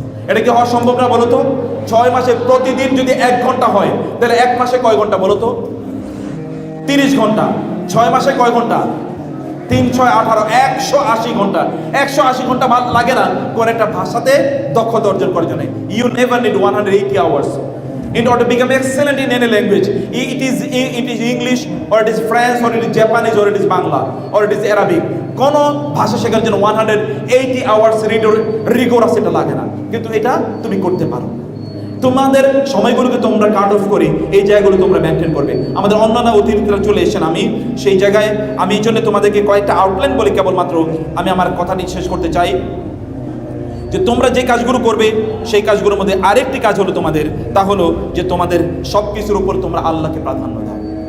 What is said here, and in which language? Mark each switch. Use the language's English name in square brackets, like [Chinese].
[Bangla] এটা কি হওয়া সম্ভব না বলো তো? 6 মাসে প্রতিদিন যদি 1 ঘন্টা হয়, তাহলে 1 মাসে কয় ঘন্টা বলো তো? 30 ঘন্টা। 6 মাসে কয় ঘন্টা? 3 6 18, 180 ঘন্টা। 180 ঘন্টা লাগে না কোন একটা ভাষাতে দক্ষতা অর্জন করার জন্য। [English] You never need 180 hours in order to become excellent in any language. It is English, or it is French, or it is Japanese, or it is Bangla, or it is Arabic. [Bangla] কোন ভাষা শেখার জন্য 180 hours rigorous এটা লাগে না, কিন্তু এটা তুমি করতে পারো। তোমাদের সময়গুলোকে তোমরা কাট অফ করে এই জায়গাগুলো তোমরা মেনটেন করবে। আমাদের অন্যান্য অতিথিরা চলে এসেছেন, আমি সেই জায়গায় আমি এই জন্য তোমাদেরকে কয়েকটা আউটলাইন বলে কেবলমাত্র আমি আমার কথাটি শেষ করতে চাই যে তোমরা যে কাজগুলো করবে সেই কাজগুলোর মধ্যে আরেকটি কাজ হলো তোমাদের, তা হলো যে তোমাদের সব কিছুর উপর তোমরা আল্লাহকে প্রাধান্য দাও।